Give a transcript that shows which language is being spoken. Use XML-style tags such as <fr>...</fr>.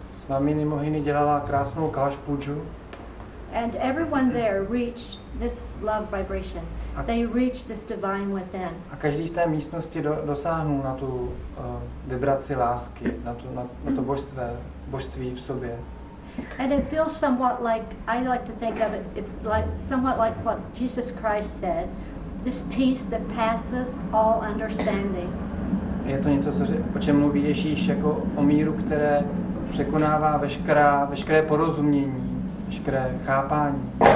<cs>Swamini Mohini dělala krásnou Kalash Puju.</cs> <en>And everyone there reached this love vibration. They reached this divine within.</en> <cs>A každý v té místnosti dosáhnul na tu vibraci lásky, na to božství v sobě.</cs> <en>And it feels somewhat like, I like to think of it like somewhat like what Jesus Christ said, this peace that passes all understanding.</en> <cs>Je to něco, o čem mluví Ježíš, jako o míru, překonává veškeré porozumění, veškeré chápání.</cs>